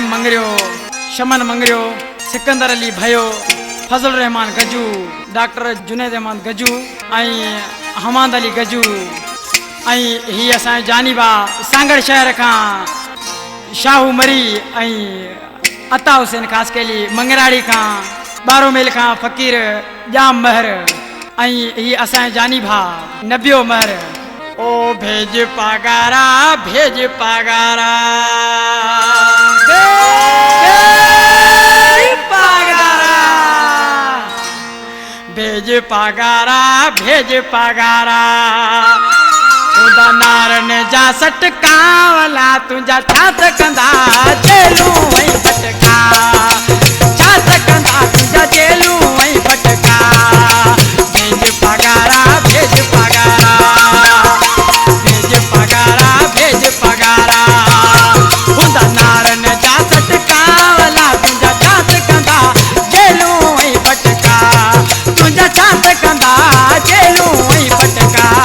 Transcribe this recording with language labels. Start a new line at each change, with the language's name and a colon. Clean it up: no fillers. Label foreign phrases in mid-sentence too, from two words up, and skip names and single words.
Sindhi: मंगरियो, शमन मंगरियो, सिकंदर अली भयो, फजल रहमान गजू, डॉक्टर जुनैद अहमद गजू ऐं हमाद अली गजू ऐं ही असांजे जानिबा सांगड़ शहर खां शाहू मरी ऐं अता हुसैन खासकेली मंगराड़ी खां बारो मेल खां फ़कीर जाम महर ऐं ही असांजे जानिबा नबियो महर। ओ भेज पागारा भेज पागारा भेज पागारा भेज पागारा खुदा नारन जा सटकावला तुंहिंजा छा त कंदा जेलूं ऐं फटका छा त कंदा तुंहिंजा जेलूं ऐं फटका भेज पगारा भेज पगारा भेज पगारा भेज पगारा खुदा नारन जा सटकावला तुंहिंजा छा त कंदा जेलूं ऐं फटका तुंहिंजा छा त कंदा जेलूं ऐं फटका।